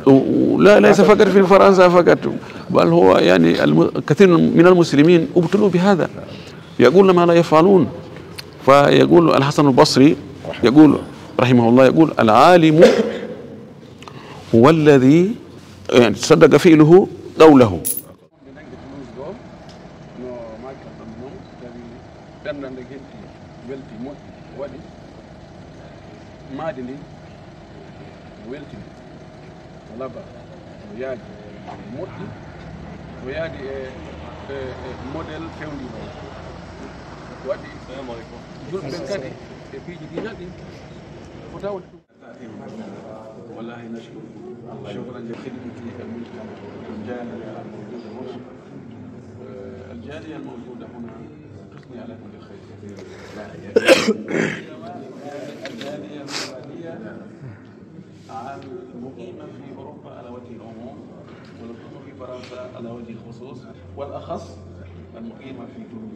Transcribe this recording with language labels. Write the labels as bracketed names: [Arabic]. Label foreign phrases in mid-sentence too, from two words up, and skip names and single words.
[Arabic] لا، ليس فقط في فرنسا فقط، بل هو يعني كثير من المسلمين ابتلوا بهذا، يقول ما لا يفعلون. فيقول الحسن البصري يقول رحمه الله، يقول العالم هو الذي يعني صدق فعله قوله. [Fula] maadini weltini laba o yaadi moƴƴi o yaadi e modèle fewndino waɗi julɓe kadi e piiji ɗi naɗi ko tawde ɗum [Arabic] والله نشكر شكرا لخدمة المجتمع الجالية الموجودة هنا الجالية الموجودة هنا تثني على كل خير. الجالية المحلية المقيمة في أوروبا على وجه العموم، والمقيمة في فرنسا على وجه الخصوص، والأخص المقيمة في تونس.